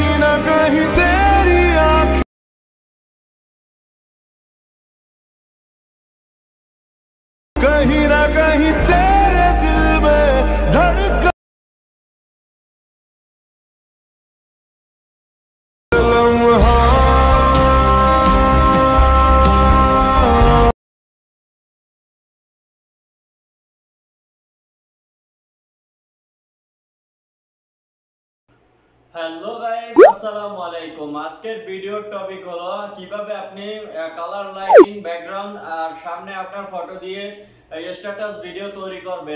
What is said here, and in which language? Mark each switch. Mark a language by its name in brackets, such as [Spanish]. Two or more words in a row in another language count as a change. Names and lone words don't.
[Hindi] ना कहीं तेरी आँख, कहीं ना कहीं तेरे दिल में धड़कन लम्हा। [English] hello guys, [Arabic] السلام عليكم. [Bangla] আজকের ভিডিওর টপিক হলো কিভাবে আপনি [English] color lighting background [Bangla] আর সামনে আপনার ফটো দিয়ে [English] status video [Bangla] তৈরি করবেন।